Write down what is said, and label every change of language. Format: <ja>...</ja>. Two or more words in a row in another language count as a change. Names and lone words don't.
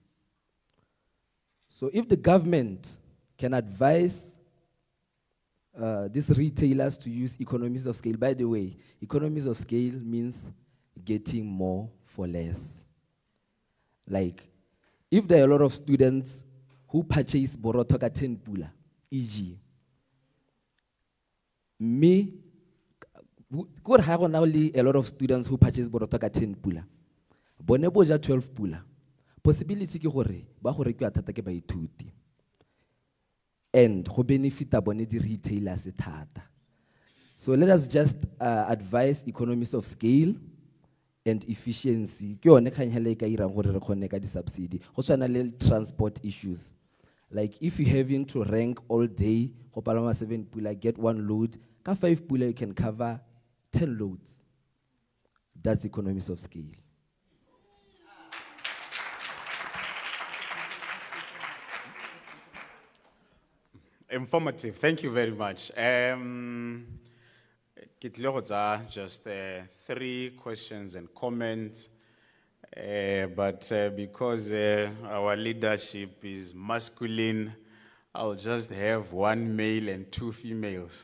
<en>So if the government can advise these retailers to use economies of scale, by the way, economies of scale means getting more for less. Like, if there are a lot of students who purchase</en> <tn>boroto ka 10 pula,</tn> <en>e.g., me, good have only a lot of students who purchase</en> <tn>boroto ka 10 pula. Bone boja 12 pula. Possibility ke gore ba go rekiwa thata ke baithuti. And go benefita bone di retailers thata.</tn> <en>So let us just advise economies of scale and efficiency.</en> <tn>Ke yone kganyela e ka irang gore re kgone ka di subsidy. Go tshwana le</tn> <en>transport issues. Like if you having to rank all day,</en> <tn>go palama 7 pula,</tn> <en>get 1 load,</en> <tn>ka 5 pula</tn> <en>you can cover 10 loads. That's economies of scale. Informative, thank you very much. Just 3 questions and comments, but because our leadership is masculine, I'll just have 1 male and 2 females.</en>